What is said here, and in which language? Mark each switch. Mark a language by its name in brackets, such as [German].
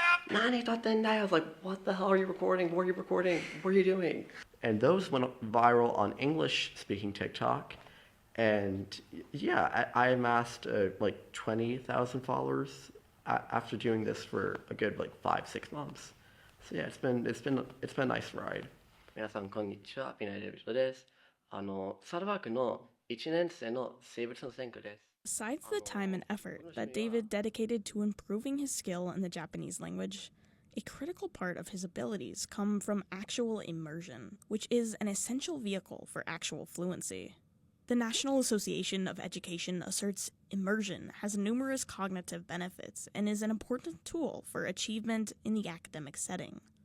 [Japanese] Nani tottendai? [English] I was like, what the hell are you recording? What are you recording? What are you doing? And those went viral on English-speaking TikTok. And yeah, I amassed like 20,000 followers after doing this for a good like 5-6 months. So yeah, it's been a nice ride. [Japanese] 皆さんこんにちは、ピナイデビットです。サドバックの1年生の生物の専科です。 [English] Besides the time and effort that David dedicated to improving his skill in the Japanese language, a critical part of his abilities come from actual immersion, which is an essential vehicle for actual fluency. The National Association of Education asserts immersion has numerous cognitive benefits and is an important tool for achievement in the academic setting.